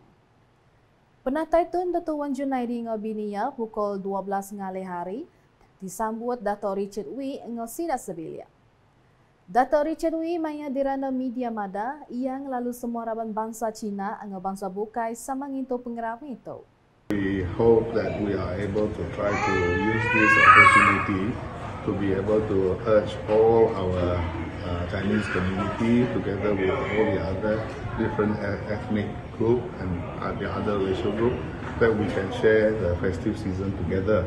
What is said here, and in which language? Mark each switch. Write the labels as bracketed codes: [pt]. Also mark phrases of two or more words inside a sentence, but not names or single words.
[iba] Penatai Tun Dato' Wan Junaidi ngau binia pukul 12 ngalih hari disambut Dato' Richard Wee ngau sidak sebilia. Dato' Richard Wee maya dirana media mada yang lalu semua Raban Bangsa Cina ngau bangsa bukai sama ngintu pengerami itu. [en] We hope that we are able to try to use this opportunity to be able to urge all our Chinese community together with all the other different ethnic group and the other racial group that we can share the festive season together.